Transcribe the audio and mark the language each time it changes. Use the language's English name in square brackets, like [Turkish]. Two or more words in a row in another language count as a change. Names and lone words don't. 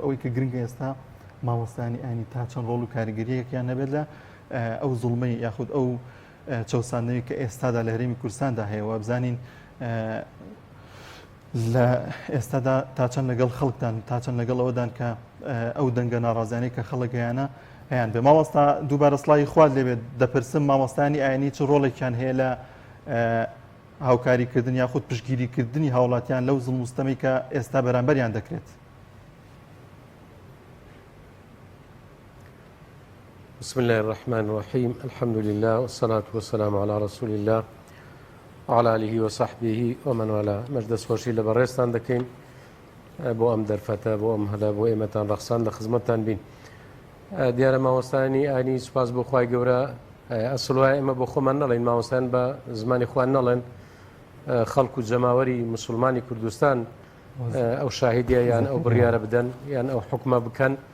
[Central Kurdish] ئەوەی کە گرنگە ئێستا مامۆستایانی ئاینی تا چەند ڕۆڵ و کاریگەریەکیان نەبێت لە ئەو زوڵمەی یاخود ئەو چەساندنەوەی کە ئێستادا لە هەرێمی کوردستاندا هەیە و بزانین لە ئێستادا تا چەند لەگەڵ خەڵکدان تا چەند لەگەڵ ئەوەدان کە ئەو دەنگە ناڕازیانەی کە خەڵکیانە هەیەیان بێ. مامۆستا دووبارە سڵاوی خوارد لێبێت دەپرسم مامۆستایانی ئاینی چ ڕۆڵێکیان هەیە لە هاوکاریکردن یاخود پشگیریکردنی هاوڵاتیان لەو زوڵم و ستەمی کە ئێستا بەرامبەریان دەکرێت. [Arabic] بسم الله الرحمن الرحيم الحمد لله والصلاة والسلام على رسول الله وعلى آله وصحبه ومن والاه. [Central Kurdish] مجلس خوشی لە بەڕێستان دەکەین بۆ ئەم دەرفەتە بۆ ئەم هەلا بۆ ئێمەتان ڕەخسان لە خزمەتتان بین. دیارە مامۆستایانی ئاینی سوپاس بۆ خوای گەورە ئەسڵ وایە ئێمە بۆ خۆمان نەڵێن مامۆستایان بە زمانی خوان نەڵێن خەڵکو جەماوەری مسلمانی کوردستان ئەو شاهیدیە یان ئەو بڕیارە بدەن یان ئەو حکومە بکەن.